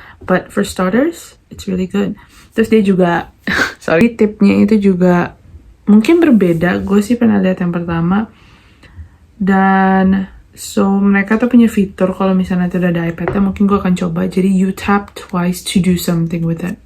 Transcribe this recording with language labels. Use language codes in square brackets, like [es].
[en] But for starters, it's really good. [id] Terus dia juga, sorry, tipnya itu juga mungkin berbeda. Gue sih pernah lihat yang pertama. Dan, so mereka tuh punya fitur kalau misalnya nanti udah ada iPad-nya, mungkin gue akan coba. Jadi [en] you tap twice to do something with it.